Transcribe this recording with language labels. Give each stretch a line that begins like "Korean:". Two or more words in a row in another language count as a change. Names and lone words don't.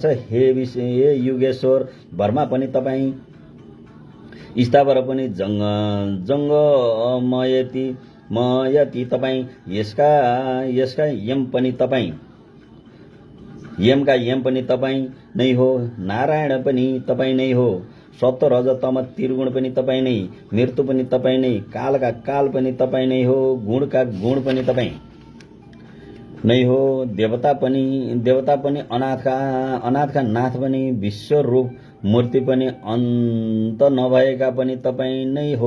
Nepali: हे युगेश्वर, ब्रह्मा पनि तपाईँ, स्थावर पनि जङ्गमयति तपाईँ, यसका यम पनि तपाईँ, यमका यम पनि तपाईँ नै हो। नारायण पनि तपाईँ नै हो। सत्व रज तम त्रिगुण पनि तपाईँ नै, मृत्यु पनि तपाईँ नै, कालका काल पनि तपाईँ नै हो, गुणका गुण पनि तपाईँ नै हो। देवता पनि अनाथका नाथ पनि, विश्व रूप मूर्ति पनि, अन्त नभएका पनि तपाईँ नै हो।